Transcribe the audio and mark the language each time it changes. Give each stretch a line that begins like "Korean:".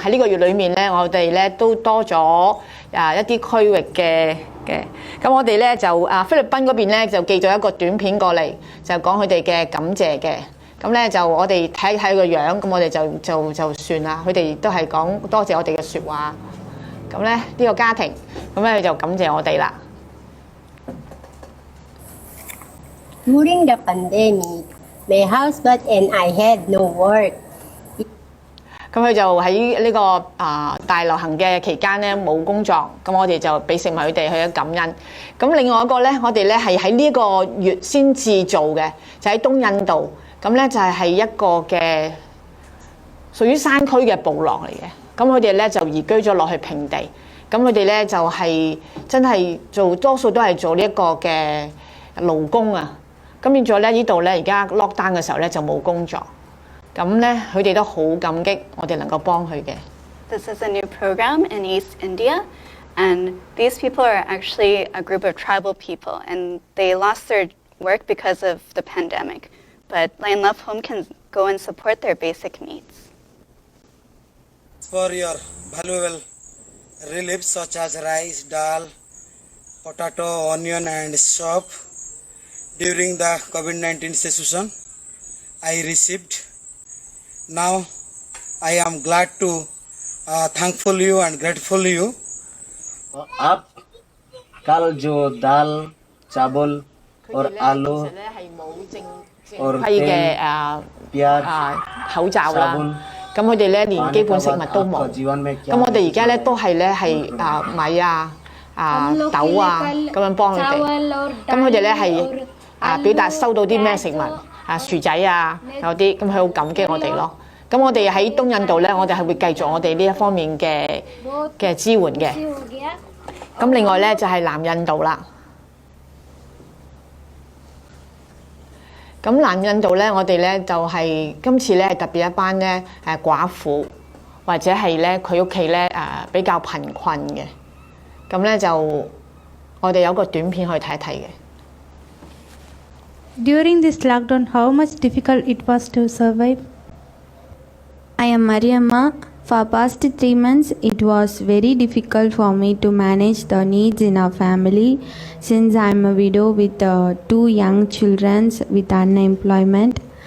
Cantonese: 喺呢個月裏面咧，我哋咧都多咗一啲區域嘅，咁我哋咧就菲律賓嗰邊咧就寄咗一個短片過嚟，就講佢哋嘅感謝嘅。咁咧就我哋睇睇個樣，咁我哋就算啦。佢哋都係講多謝我哋嘅説話。咁咧呢個家庭，咁咧就感謝我哋啦。
English: During the pandemic, my husband and I had no work.
Cantonese: 咁佢就喺呢個大流行嘅期間咧冇工作，咁我哋就俾食物佢哋去感恩。咁另外一個咧，我哋咧係喺呢個月先至做嘅，就喺東印度。咁咧就係一個嘅屬於山區嘅部落嚟嘅。咁佢哋咧就移居咗落去平地。咁佢哋咧就係真係做多數都係做呢一個嘅勞工啊。咁變咗咧呢度咧而家 lockdown 嘅時候咧就冇工作。咁咧佢哋都好感激我哋能夠幫佢嘅。
English: This is a new program in East India, and these people are actually a group of tribal people, and they lost their work because of the pandemic. But Lion Love Home can go and support their basic needs. For your valuable relief such as rice, dal, potato, onion and soap during the COVID-19 situation I received. Now I am glad to thankful you and grateful you.
Hindi: आप कल जो दाल चावल और आलू और तेल प्याज
Cantonese: 口罩啦。咁佢哋咧連基本食物都冇。咁我哋而家咧都係米豆咁樣幫佢哋。咁佢哋咧係表達收到啲咩食物薯仔有啲，咁佢好感激我哋咯。咁我哋喺東印度咧，我哋係會繼續我哋呢一方面嘅支援嘅。咁另外咧就係南印度啦。咁南印度咧，我哋咧就係今次咧特別一班咧寡婦，或者係咧佢屋企咧比較貧困嘅。咁咧就我哋有個短片可以睇一睇嘅。
English: During this lockdown, how much difficult it was to survive? I am Mariamma. For past 3 months, it was very difficult for me to manage the needs in our family since I am a widow with 2 young children with unemployment.